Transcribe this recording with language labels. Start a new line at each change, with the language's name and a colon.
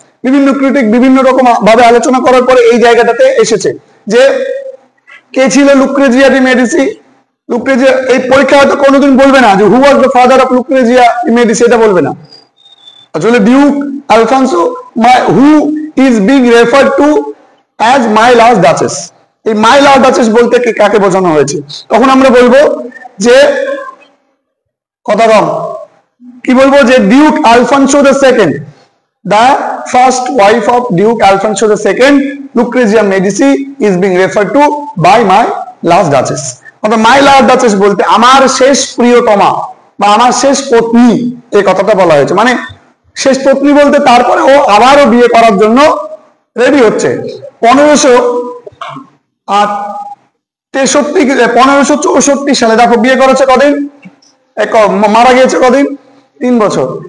Bangla: বিভিন্ন ক্রিটিক বিভিন্ন রকম ভাবে আলোচনা করার পরে এই জায়গাটাতে এসেছে যে কে ছিল লুক্রেজিয়া ডি মেডিসি। লুক্রেজিয়া, এই পরীক্ষা হয়তো কোনোদিন বলবে না যে
English: who was the father of Lucrezia de Medici,
Bangla: এটা বলবে না। আসলে Duke Alfonso
English: who is being referred to as my last duchess,
Bangla: এই মাই লাস্ট ডাচেস বলতে কাকে বোঝানো হয়েছে? তখন আমরা বলবো যে কথা কম, কি বলবো যে Duke Alfonso the second,
English: the first wife of Duke Alfonso II, Lucrezia Medici, is being referred to by my last duchess.
Bangla: অর্থাৎ my last duchess বলতে আমার শেষ প্রিয়তমা বা আমার শেষ পত্নী, এই কথাটা বলা হয়েছে। মানে শেষ পত্নী বলতে তারপরে ও আবারও বিয়ে করার জন্য রেডি হচ্ছে। 1564 সালে দেখো বিয়ে করেছে কদিন, মারা গিয়েছে কদিন, 3 বছর।